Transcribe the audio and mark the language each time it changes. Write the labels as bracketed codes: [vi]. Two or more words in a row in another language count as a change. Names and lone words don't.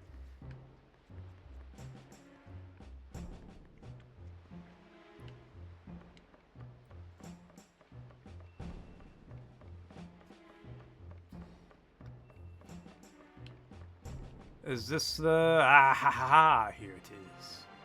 [en] Is this the... Ah ha ha ha, here it is.